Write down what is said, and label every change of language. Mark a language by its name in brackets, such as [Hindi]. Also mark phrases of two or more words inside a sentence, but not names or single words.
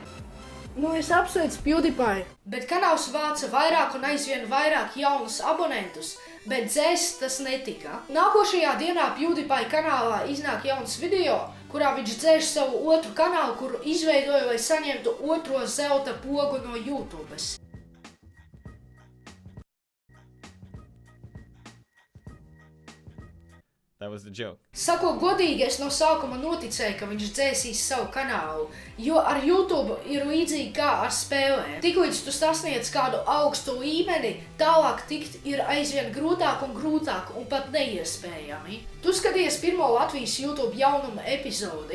[Latvian] Nu, es apsveicu PewDiePie. Bet kanāls vāca vairāk un aizvien vairāk jaunus abonentus, bet dzēst tas netika. Nākošajā dienā PewDiePie kanālā iznāk jauns video, kurā viņš dzēš savu otru kanālu, kuru izveidoja, lai saņemtu otro zelta pogu no YouTubes. [English] That was the joke. [Latvian] Sakot godīgi, es no sākuma noticēju, ka viņš dzēsīs savu kanālu, jo ar YouTube ir līdzīgi kā ar spēlēm. Tiklīdz tu sasniedz kādu augstu līmeni, tālāk tikt ir aizvien grūtāk un pat neiespējami. Tu skaties pirmo Latvijas YouTube jaunuma epizodi.